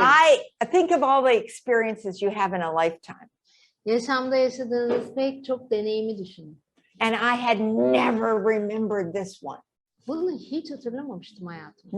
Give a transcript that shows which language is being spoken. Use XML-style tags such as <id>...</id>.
<en>I think of all the experiences you have in a lifetime.</en> <tr>Yaşamda yaşadığınız pek çok deneyimi düşünün.</tr> <en>And I had never remembered this one.</en> <tr>Bunu hiç hatırlamamıştım hayatımda.</tr>